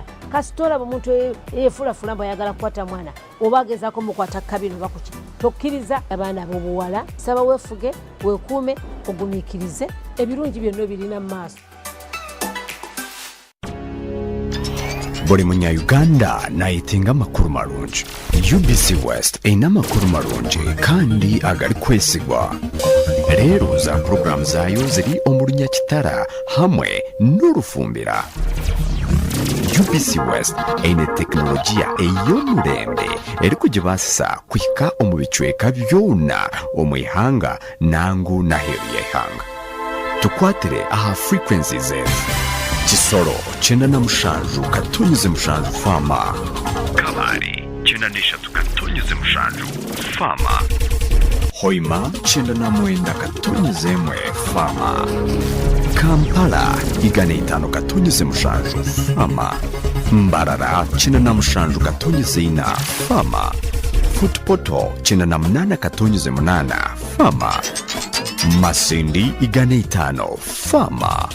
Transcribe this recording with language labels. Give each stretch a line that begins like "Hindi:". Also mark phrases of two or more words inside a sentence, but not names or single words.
Ganda: Kasita olaba omuntu yeefulafula mbu ayagala kukwata mwana oba agezaako mukwata kabino oba kuki, tokkiriza abaana ab'obuwala. Saba weefuge, weekuume, ogumiikirize, ebirungi byonna birina mu maaso. Buli munyayuganda nayetenga amakuru marungi.
Nyankole: UBC West erina amakuru marungi kandi agali kwesigwa. Leero za puroguramu zaayo ziri omu Lunyakitara hamwe n'Orufumbira. UBC West eine tekinologiya ey'omulembe eri kugibaasisa kuhika omu bicweka byona omu ihanga nangu n'aheeru y'eihanga. Tukwatire aha frequencies ezo: Kisoro 97.7 Fama, Kabale 93.7 Fama, Hoima 99.1 Fama, Kampala 105.7 Fama, Mbarara 97.4 Fama, Footpoto 98.8 Fama, Masindi 5 Fama.